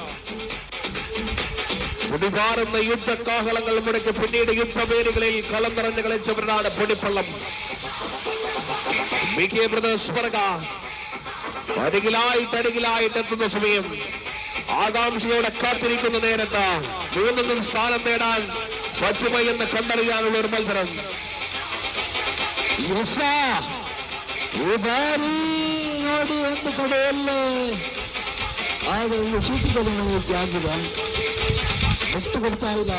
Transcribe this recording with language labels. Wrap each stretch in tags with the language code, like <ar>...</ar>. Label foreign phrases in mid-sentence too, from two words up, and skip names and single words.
<ml>പൊടിപാറുന്ന യുദ്ധകാഹളങ്ങൾ മുടക്കി പിന്നീട് യുദ്ധവേദികളിൽ കളം നിറഞ്ഞ് കളിച്ചവരാണ് പൊടിപ്പള്ളം. BK ബ്രദേഴ്സ് പറക അരികിലായിട്ട് എത്തുന്ന സമയം ആകാംക്ഷയോടെ കാത്തിരിക്കുന്ന നേരത്ത് 3 സ്ഥാനം നേടാൻ പറ്റുമോ എന്ന് കണ്ടറിയാനുള്ള ഒരു മത്സരം.</ml> <kn>ನೋಡಿ ಒಂದು ಕಡೆಯಲ್ಲಿ ಸೂಟಿಗಳಿಗೆ ಆಗಿದೆ. ಬಿಟ್ಟು ಕೊಡ್ತಾ ಇಲ್ಲ.</kn>